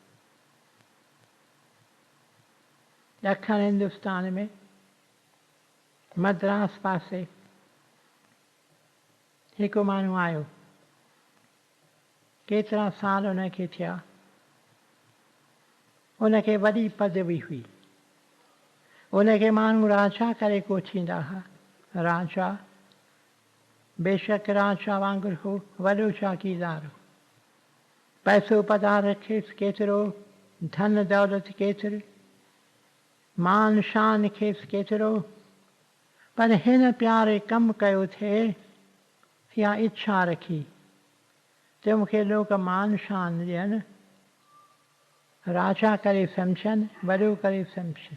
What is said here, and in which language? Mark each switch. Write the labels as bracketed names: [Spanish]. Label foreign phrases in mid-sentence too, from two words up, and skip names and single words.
[Sindhi] ॾखण हिंदुस्तान में मद्रास पासे हिकु माण्हू आयो। केतिरा साल उनखे थिया। उनखे वॾी पदवी हुई। उनखे माण्हू राजा करे कोठींदा हुआ। राजा बेशक राजा वांगुरु हो, वॾो जागीरदार हो। पैसो पधार रखेसि केतिरो, धन दौलत केतिरी, मान शान खेसि केतिरो, पर हिन प्यारे कमु कयो थिए या इच्छा रखी त मूंखे लोग मान शान ॾियनि, राजा करे सम्झनि, वॾो करे सम्झनि।